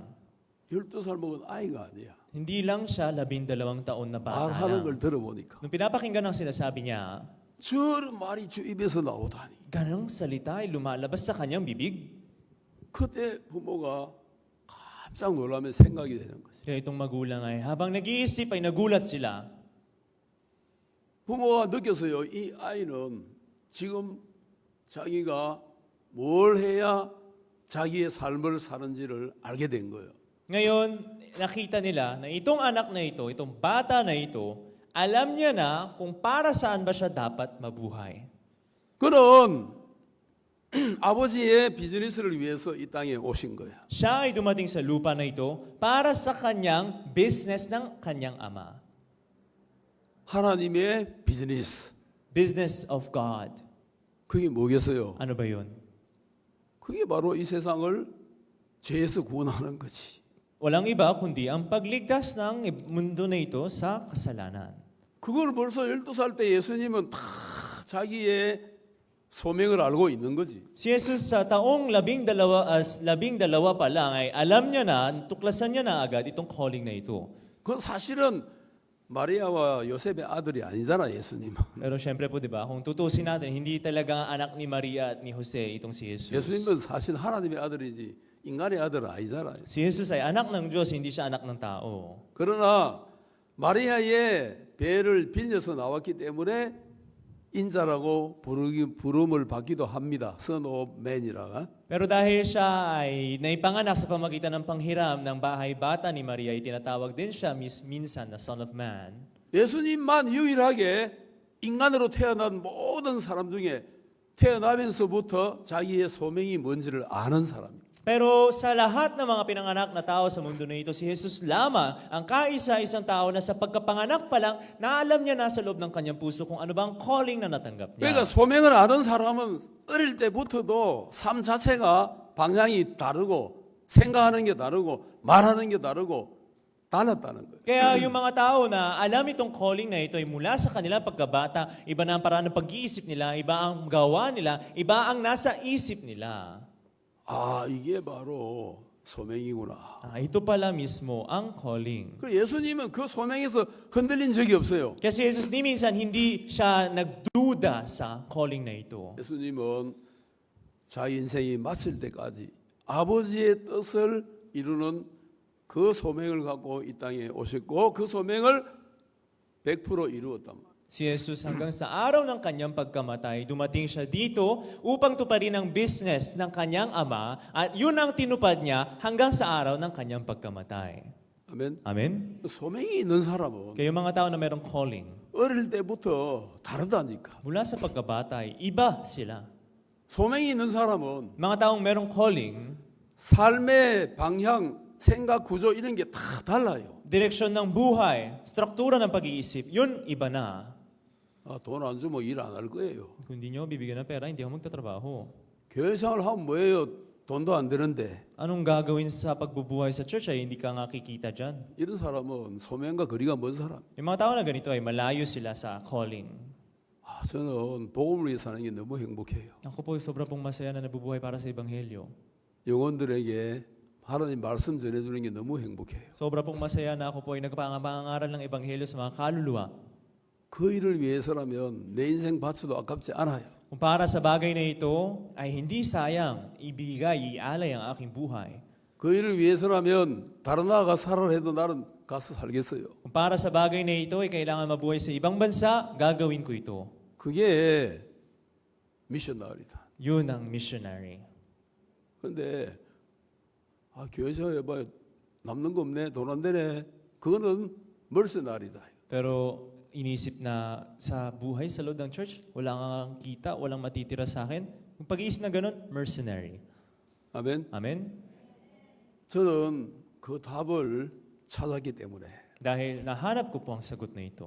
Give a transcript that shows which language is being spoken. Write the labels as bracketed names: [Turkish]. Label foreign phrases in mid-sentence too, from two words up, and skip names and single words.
[Korean] 12살 먹은 아이가 아니야. [Filipino] Hindi lang siya 12 taon na bata 말하는 lang. [Korean] 걸 들어보니까 [Filipino] Nung pinapakinggan ang sinasabi niya, [Korean] 저런 말이 주 입에서 나오다니. [Filipino] ganang salita ay lumalabas sa kanyang bibig. [Korean] 그때 부모가 깜짝 놀라면 생각이 되는 거지. [Filipino] Kaya itong magulang ay habang nag-iisip ay nagulat sila. [Korean] 부모가 느꼈어요. 이 아이는 지금 자기가 뭘 해야 자기의 삶을 사는지를 알게 된 거예요. [Filipino] Ngayon, nakita nila na itong anak na ito, itong bata na ito, alam niya na kung para saan ba siya dapat mabuhay. [Korean] 그는 아버지의 비즈니스를 위해서 이 땅에 오신 거야. [Filipino] Siya ay dumating sa lupa na ito para sa kanyang business ng kanyang ama. [Korean] 하나님의 비즈니스. [English] Business of God. [Korean] 그게 뭐겠어요? [Filipino] Ano ba yun? [Korean] 그게 바로 이 세상을 죄에서 구원하는 거지. [Filipino] Walang iba kundi ang pagligtas ng mundo na ito sa kasalanan. [Korean] 그걸 벌써 12살 때 예수님은 다 자기의 소명을 알고 있는 거지. [Filipino] Si Jesus sa taong 12 pa lang ay alam niya na, tuklasan niya na agad itong calling na ito. [Korean] 그건 사실은 마리아와 요셉의 아들이 아니잖아, 예수님은. [Filipino] Pero syempre po, di ba, kung tutusin natin, hindi talaga anak ni Maria at ni Jose itong si Jesus. [Korean] 예수님은 사실 하나님의 아들이지 인간의 아들은 아니잖아. [Filipino] Si Jesus ay anak ng Diyos, hindi siya anak ng tao. [Korean] 그러나 마리아의 배를 빌려서 나왔기 때문에 인자라고 부름을 받기도 합니다. Son of Man이라가. [Filipino] Pero dahil siya ay naipanganak sa pamagitan ng panghiram ng bahay bata ni Maria, itinatawag din siya minsan na Son of Man. [Korean] 예수님만 유일하게 인간으로 태어난 모든 사람 중에 태어나면서부터 자기의 소명이 뭔지를 아는 사람입니다. [Filipino] Pero sa lahat ng mga pinanganak na tao sa mundo na ito, si Jesus lamang ang kaisa-isang tao na sa pagkapanganak pa lang, naalam niya na sa loob ng kanyang puso kung ano bang calling na natanggap 그러니까 niya. [Korean] 소명을 아는 사람은 어릴 때부터도 삶 자체가 방향이 다르고 생각하는 게 다르고 말하는 게 다르고 달랐다는 거예요. [Filipino] Kaya yung mga tao na alam itong calling na ito ay mula sa kanilang pagkabata, iba na ang paraan ng pag-iisip nila, iba ang gawa nila, iba ang nasa isip nila. [Korean] 아, 이게 바로 소명이구나. [Filipino] Ito pala mismo ang calling. [Korean] 그 예수님은 그 소명에서 흔들린 적이 없어요. [Filipino] Kasi Jesus ni minsan hindi siya nagduda sa calling na ito. [Korean] 예수님은 자기 인생이 마칠 때까지 아버지의 뜻을 이루는 그 소명을 갖고 이 땅에 오셨고 그 소명을 100% 이루었단 말이에요. [Filipino] Si Jesus hanggang sa araw ng kanyang pagkamatay, dumating siya dito upang tuparin ang business ng kanyang ama at yun ang tinupad niya hanggang sa araw ng kanyang pagkamatay. [Korean] 아멘. [Filipino] Amen? [Korean] 소명이 있는 사람은 [Filipino] Kaya yung mga tao na mayroong calling, [Korean] 어릴 때부터 다르다니까. [Filipino] mula sa pagkabata ay iba sila. [Korean] 소명이 있는 사람은 [Filipino] Mga taong mayroong calling, [Korean] 삶의 방향, 생각, 구조 이런 게 다 달라요. [Filipino] direksyon ng buhay, struktura ng pag-iisip, yun iba na. [Korean] 아, 돈 안 주면 일 안 할 거예요. [Filipino] Kung hindi nyo bibigyan ng pera, hindi ako magtatrabaho. [Korean] 교회 생활 하면 뭐예요? 돈도 안 되는데. [Filipino] Anong gagawin sa pagbubuhay sa church ay hindi ka nga kikita dyan? [Korean] 이런 사람은 소명과 거리가 먼 사람. [Filipino] Yung mga tao na ganito ay malayo sila sa calling. [Korean] 아, 저는 복음을 위해 사는 게 너무 행복해요. [Filipino] Ako po, sobra pong masaya na nabubuhay para sa Ebanghelyo. [Korean] 영혼들에게 하나님 말씀 전해주는 게 너무 행복해요. [Filipino] Sobra pong masaya na ako po ay nagpangaral ng Ebanghelyo sa mga kaluluwa. [Korean] 그 일을 위해서라면 내 인생 바쳐도 아깝지 않아요. [Filipino] Kung para sa bagay na ito ay hindi sayang, ibigay, ialay ang aking buhay. [Korean] 그 일을 위해서라면 다른 나라가 살아라 해도 나는 가서 살겠어요. [Filipino] Kung para sa bagay na ito ay kailangan mabuhay sa ibang bansa, gagawin ko ito. [Korean] 그게 미셔너리다. [Filipino] Yun ang missionary. [Korean] 근데 교회 생활해봐요. 남는 거 없네. 돈 안 되네. 그거는 멀세나리다. [Filipino] Pero inisip na sa buhay sa loob ng church, wala kang kita, walang matitira sa akin. Yung pag-iisip na ganun, mercenary. [Korean] 아멘. [Filipino] Amen? [Korean] 저는 그 답을 찾았기 때문에 [Filipino] Dahil nahanap ko po ang sagot na ito.